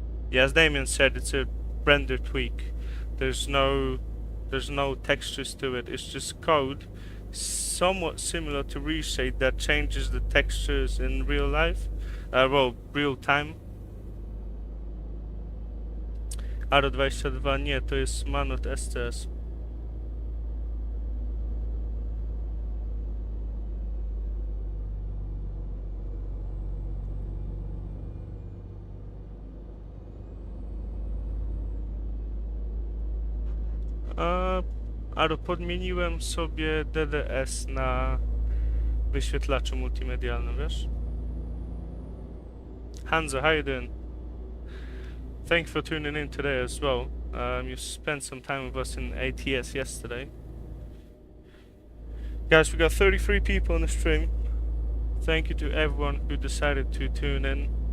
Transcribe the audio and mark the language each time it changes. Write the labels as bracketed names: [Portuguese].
[English] Yeah, as Damien said, it's a render tweak. There's no textures to it. It's just code, somewhat similar to ReShade, that changes the textures in real life, well, real time. [Polish] Aro 22 nie, to jest Manot SCS. Aro, podmieniłem sobie DDS na wyświetlaczu multimedialnym, wiesz? [English] Hanzo, how you doing? Thank you for tuning in today as well. You spent some time with us in ATS yesterday. Guys, we got 33 people on the stream. Thank you to everyone who decided to tune in.